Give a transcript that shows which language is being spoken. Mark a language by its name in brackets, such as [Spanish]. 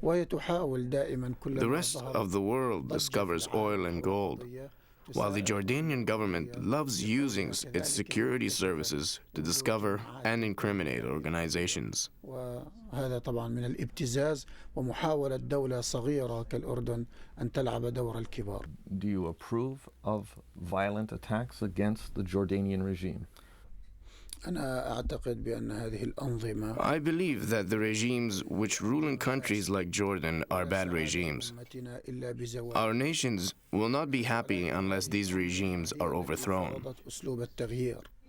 [English] The rest of the world discovers oil and gold, while the Jordanian government loves using its security services to discover and incriminate organizations. [Arabic] وهذا طبعا من الابتزاز ومحاولة دولة صغيرة كالأردن أن تلعب دور الكبار. [English] Do you approve of violent attacks against the Jordanian regime? [Arabic] أنا أعتقد بأن هذه الأنظمة [English] I believe that the regimes which rule in countries like Jordan are bad regimes. Our nations will not be happy unless these regimes are overthrown. [Arabic] أسلوب التغيير.